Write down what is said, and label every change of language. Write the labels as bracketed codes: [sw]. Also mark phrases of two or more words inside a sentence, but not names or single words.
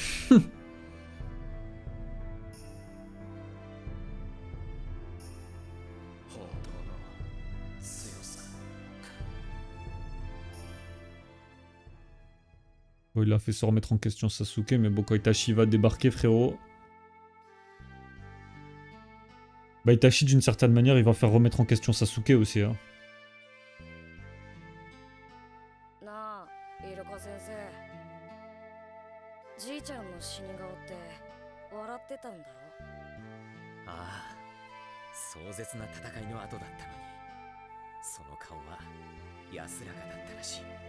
[fr] Bon, il a fait se remettre en question Sasuke, mais bon, quand Itachi va débarquer, frérot... Bah, Itachi, d'une certaine manière, il va faire remettre en question Sasuke aussi, hein. [ja] ああ、壮絶な戦いの後だったのに、その顔は安らかだったらしい。